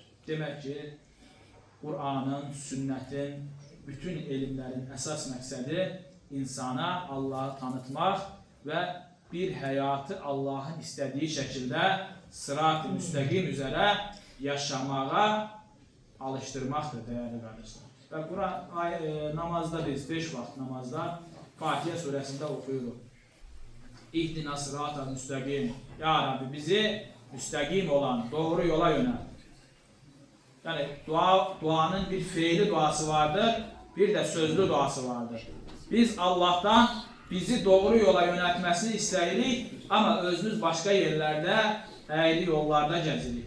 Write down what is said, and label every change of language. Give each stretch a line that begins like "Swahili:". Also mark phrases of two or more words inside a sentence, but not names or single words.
Azerbaijani: Demək ki, Qur'anın, sünnətin, bütün elmlərin əsas məqsədi insana Allahı tanıtmaq və bir həyatı Allahın istədiyi şəkildə sırat-ı müstəqim üzərə yaşamağa alışdırmaqdır, dəyərli qardaşlar. Və namazda biz 5 vaxt namazda Fatihə surəsində oxuyuruq.
Arabic: اهدنا الصراط المستقيم.
Turkish: Ya Rabbi bizi müstakim olan doğru yola yönelt. Yani duanın bir fiili duası vardır, bir de sözlü duası vardır. Biz Allah'tan bizi doğru yola yöneltmesini isteyirik ama özümüz başka yerlerde, eğri yollarda gezirik.